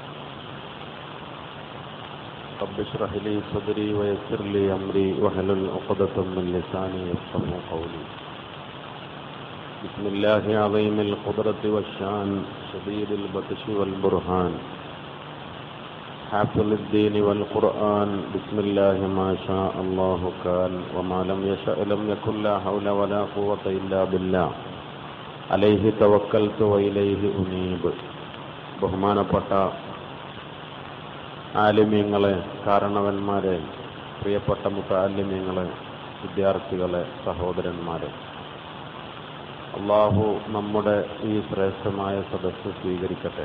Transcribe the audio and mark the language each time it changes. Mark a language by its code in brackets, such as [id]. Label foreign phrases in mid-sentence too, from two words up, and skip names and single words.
[ar] رب اشرح لي صدري ويسر لي أمري واحلل عقدة من لساني يفقهوا قولي بسم الله عظيم القدرة والشان شديد البطش والبرهان حافظ الدين والقرآن بسم الله ما شاء الله كان وما لم يشأ لم يكن لا حول ولا قوة إلا بالله عليه توكلت وإليه أنيب [ml] ബഹുമാനപ്പെട്ട ആലിമീങ്ങളെ, കാരണവന്മാരെ, പ്രിയപ്പെട്ട മുതഅല്ലിമീങ്ങളെ, വിദ്യാർത്ഥികളെ, സഹോദരന്മാരെ, അല്ലാഹു നമ്മുടെ ഈ ശ്രേഷ്ഠമായ സദസ്സ് സ്വീകരിക്കട്ടെ.